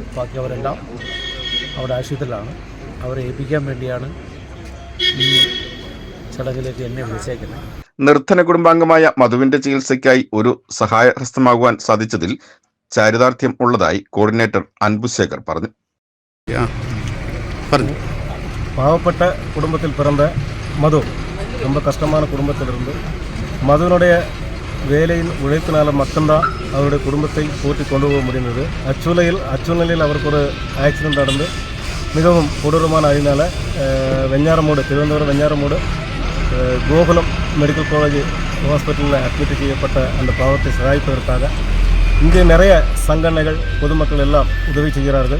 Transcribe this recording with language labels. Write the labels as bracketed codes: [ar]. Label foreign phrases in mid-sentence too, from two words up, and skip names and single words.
[ml] ബാക്കി അവരെല്ലാം അവിടെ ആശുപത്രിയിലാണ്. അവരെ ഏൽപ്പിക്കാൻ വേണ്ടിയാണ് ഈ ചടങ്ങിലേക്ക് എന്നെ വിളിച്ചേക്കുന്നത്. നിർധന കുടുംബാംഗമായ മധുവിന്റെ ചികിത്സയ്ക്കായി ഒരു സഹായഹസ്തമാകുവാൻ സാധിച്ചതിൽ ചാരിതാർത്ഥ്യം ഉള്ളതായി കോർഡിനേറ്റർ അൻപുശേഖർ പറഞ്ഞു. [ta] பாவப்பட்ட குடும்பத்தில் பிறந்த மது ரொம்ப கஷ்டமான குடும்பத்தில் இருந்து மதுவினுடைய வேலையின் உழைப்பினால் மட்டும்தான் அவருடைய குடும்பத்தை போற்றி கொண்டு போக முடிந்தது. அச்சூழ்நிலையில் அவருக்கு ஒரு ஆக்சிடென்ட் நடந்து மிகவும் கொடூரமான அழினால் வெஞ்ஞாரமூடு திருவனந்தபுரம் வெஞ்ஞாரமூடு கோகுலம் மெடிக்கல் காலேஜ் ஹாஸ்பிட்டலில் அட்மிட் செய்யப்பட்ட அந்த பாவத்தை சகாயிப்பதற்காக இங்கே நிறைய சங்கடனைகள் பொதுமக்கள் எல்லாம் உதவி செய்கிறார்கள்.